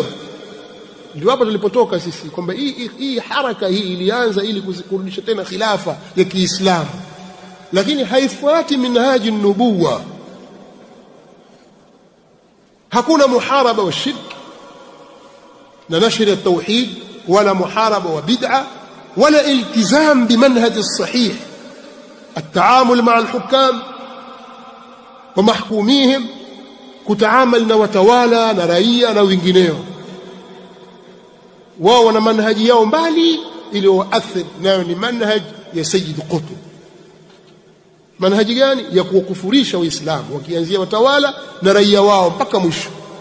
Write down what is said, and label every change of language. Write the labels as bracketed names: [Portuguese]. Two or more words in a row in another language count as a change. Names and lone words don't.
[Swahili] Ndio hapo tulipotoka sisi, kwamba hii haraka hii ilianza ili kurudisha tena khilafa ya Kiislamu, lakini haifuati minhaji nubuwa. Hakuna muharaba wa shirk na [Arabic] نشر التوحيد, [Swahili] wala muharaba wa bid'a, wala [Arabic] التزام بالمنهج الصحيح التعامل مع الحكام ومحكوميهم, [Swahili] kutaamal na watawala na raia na wengineo. Wao wana manhaji yao mbali iliyoathiri nayo ni manhaj ya Sayyid Qutb. Manhaji gani? Ya kuwakufurisha Waislamu, wakianzia watawala na raia wao mpaka mwisho.